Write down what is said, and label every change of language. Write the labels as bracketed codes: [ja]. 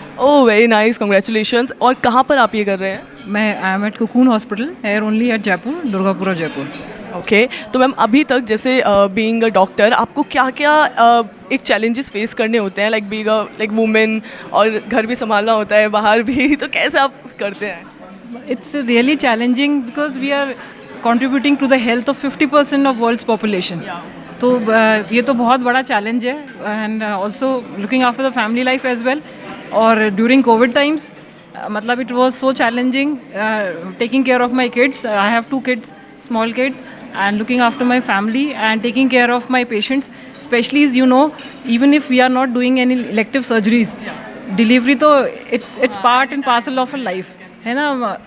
[en] Oh, very nice, congratulations. [hi] और कहाँ पर आप ये कर रहे हैं? [en] I am at Cocoon hospital, here only at Jaipur, Durgapura, Jaipur. [hi] Okay, तो मैम अभी तक जैसे बीइंग अ डॉक्टर आपको क्या क्या एक चैलेंजेस फेस करने होते हैं, लाइक बीइंग लाइक वुमेन, और घर भी संभालना होता है, बाहर भी, तो कैसे आप करते हैं? [en] It's really challenging because we are contributing to the health of 50% of world's population. [hi] तो ये तो बहुत बड़ा चैलेंज है, [en] And also looking after the family life as well. और during Covid times मतलब it was so challenging taking care of my kids. I have 2 kids, small kids, and looking after my family and taking care of my patients, especially as you know, even if we are not doing any elective surgeries, delivery तो it's part and parcel of a life है ना.